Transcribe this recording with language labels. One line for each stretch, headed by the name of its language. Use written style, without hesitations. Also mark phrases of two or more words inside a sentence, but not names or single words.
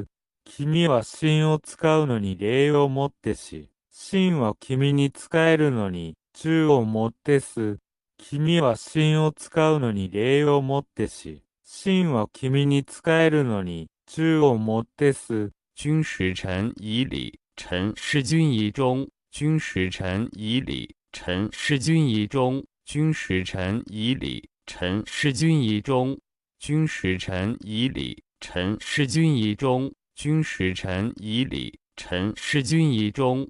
Japanese: 君は神を使うのに礼をもってし、神は君に仕えるのに忠をもってす。君は神を使うのに礼をもってし、神は君に仕えるのに忠をもってす。
Chinese: 君使臣以礼，臣事君以忠。君使臣以礼，臣事君以忠。君使臣以礼，臣事君以忠。君使臣以礼，臣事君以忠。君使臣以礼，臣事君以忠。